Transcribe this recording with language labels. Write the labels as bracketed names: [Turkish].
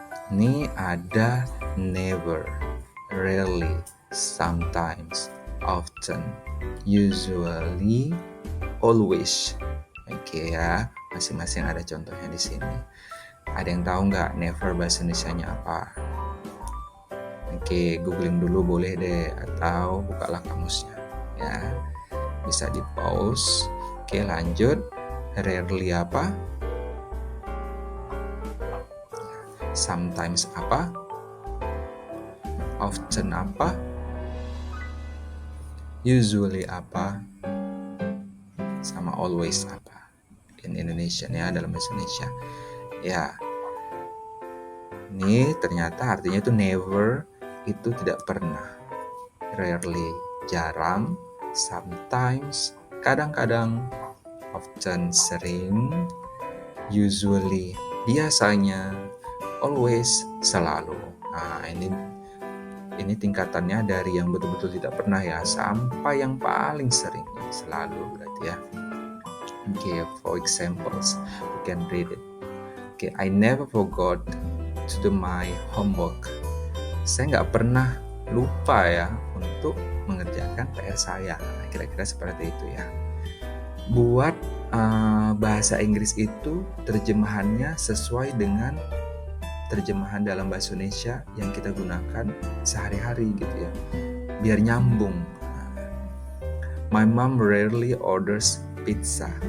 [Indonesian] Ini ada never, rarely, sometimes, often, usually, always. Oke ya, masing-masing ada contohnya di sini. Ada yang tahu nggak never bahasa Indonesianya apa? Oke, googling dulu boleh deh, atau bukalah kamusnya ya. Bisa di pause. Oke, lanjut. Rarely apa? Sometimes apa? Often apa? Usually apa? Sama always apa? In Indonesian ya, dalam bahasa Indonesia. Ya. Ini ternyata artinya itu never, itu tidak pernah. Rarely, jarang. Sometimes, kadang-kadang. Often, sering. Usually, biasanya. Always, selalu. Nah, ini tingkatannya dari yang betul-betul tidak pernah ya, sampai yang paling sering, selalu berarti ya. [English] Okay, for examples, we can read it. Okay, I never forgot to do my homework. [Indonesian] Saya nggak pernah lupa ya untuk mengerjakan PR saya. Nah, kira-kira seperti itu ya. Buat bahasa Inggris itu terjemahannya sesuai dengan terjemahan dalam bahasa Indonesia yang kita gunakan sehari-hari gitu ya, biar nyambung. [English] My mom rarely orders pizza.